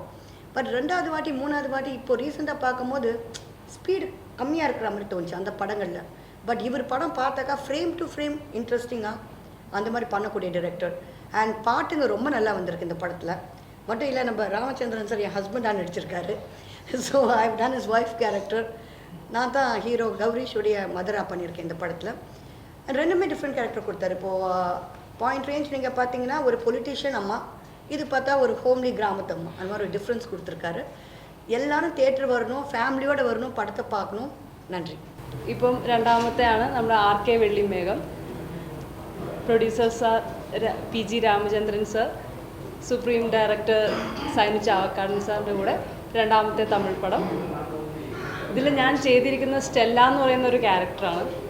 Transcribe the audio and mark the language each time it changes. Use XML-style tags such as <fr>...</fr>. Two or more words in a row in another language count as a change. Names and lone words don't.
<ta>பட் 2வது வாட்டி 3வது வாட்டி இப்போ ரீசெண்டாக பார்க்கும்போது ஸ்பீடு கம்மியாக இருக்கிற மாதிரி தோணுச்சு அந்த படங்களில். பட் இவர் படம் பார்த்தாக்கா</ta> <en>frame to frame</en> <ta>இன்ட்ரெஸ்டிங்காக அந்த மாதிரி பண்ணக்கூடிய டைரக்டர். அண்ட் பாட்டுங்க ரொம்ப நல்லா வந்திருக்கு இந்த படத்தில். மட்டும் இல்லை, நம்ம ராமச்சந்திரன் சார் என் ஹஸ்பண்டாக நடிச்சிருக்காரு.</ta> <en>So I have done his wife character.</en> <ta>நான் தான் ஹீரோ கௌரிஷுடைய மதராக பண்ணியிருக்கேன் இந்த படத்தில். ரெண்டுமே</ta> <en>different character</en> <ta>கொடுத்தாரு. இப்போது</ta> <en>point range</en> <ta>நீங்கள் பார்த்தீங்கன்னா ஒரு பொலிட்டீஷியன் அம்மா, இது பார்த்தா ஒரு ஹோம்லி கிராமத்து அம்மா. அந்த மாதிரி ஒரு டிஃப்ரென்ஸ் கொடுத்துருக்காரு. எல்லாரும் தியேட்டர் வரணும், ஃபேமிலியோடு வரணும், படத்தை பார்க்கணும். நன்றி.</ta> <ml>ഇപ്പം രണ്ടാമത്തെയാണ് നമ്മുടെ RK വെള്ളിമേഘം. പ്രൊഡ്യൂസർ സാർ PG രാമചന്ദ്രൻ സാർ,</ml> <en>supreme director</en> <ml>സൈനു ചാവക്കാടൻ സാറിൻ്റെ കൂടെ രണ്ടാമത്തെ തമിഴ് പടം. ഇതിൽ ഞാൻ ചെയ്തിരിക്കുന്ന സ്റ്റെല്ല എന്ന് പറയുന്ന ഒരു ക്യാരക്ടറാണ്.</ml>